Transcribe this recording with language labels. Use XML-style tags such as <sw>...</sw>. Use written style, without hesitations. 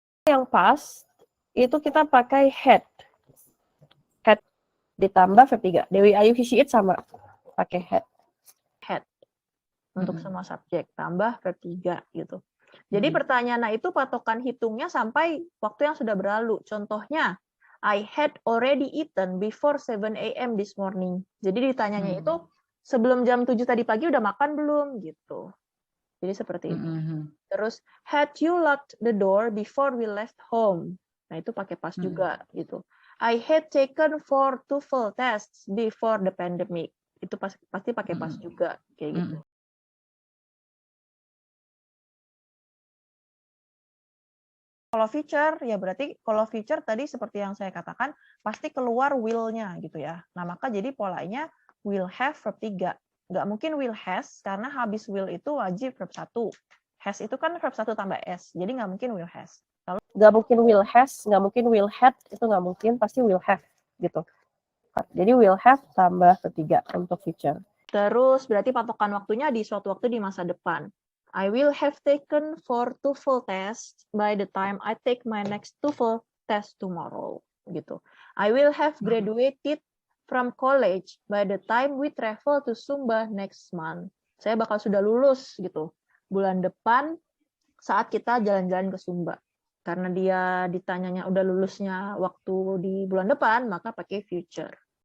<id>Yang pas itu kita pakai had. Had ditambah verb 3. Dewi Ayu he, she, it sama. Pakai had. Had. Untuk semua subjek. Tambah verb 3 gitu. Jadi pertanyaan itu patokan hitungnya sampai waktu yang sudah berlalu.</id> <en>Contohnya, I had already eaten before 7 a.m. this morning.</en> <id>Jadi ditanyanya itu sebelum jam 7 tadi pagi udah makan belum gitu. Jadi seperti itu.</id> <en>Terus had you locked the door before we left home.</en> <id>Nah, itu pakai pas juga gitu.</id> <en>I had taken 4 TOEFL tests before the pandemic.</en> <id>Itu pasti pakai pas juga kayak gitu. Kalau feature, ya berarti kalau feature tadi seperti yang saya katakan, pasti keluar will-nya gitu ya. Nah, maka jadi polanya will have verb 3. Nggak mungkin will has, karena habis will itu wajib verb 1. Has itu kan verb 1 tambah s, jadi nggak mungkin will has. Lalu, nggak mungkin will has, nggak mungkin will had, itu nggak mungkin, pasti will have gitu. Jadi will have tambah verb 3 untuk feature. Terus berarti patokan waktunya di suatu waktu di masa depan.</id> <en>I will have taken 4 TOEFL tests by the time I take my next TOEFL test tomorrow.</en> <id>Gitu.</id> <en>I will have graduated from college by the time we travel to Sumba next month.</en> <id>Saya bakal sudah lulus gitu. Bulan depan saat kita jalan-jalan ke Sumba. Karena dia ditanyanya udah lulusnya waktu di bulan depan, maka pakai future.</id>